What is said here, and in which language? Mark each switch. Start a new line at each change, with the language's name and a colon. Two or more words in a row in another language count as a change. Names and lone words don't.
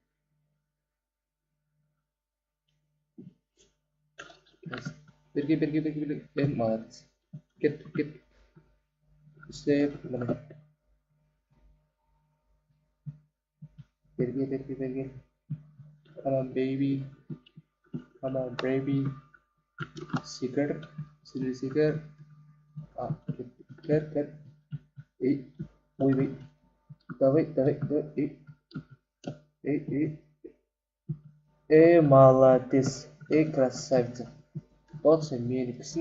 Kazakh: Берге. Молодец. Кеттік. Үстеп, міне. Берге.
English: Come on, baby. Seeker.
Kazakh: Кет.
Russian: Ой. Давай. Молодец. Красавица. Вот
Kazakh: сен меніксің.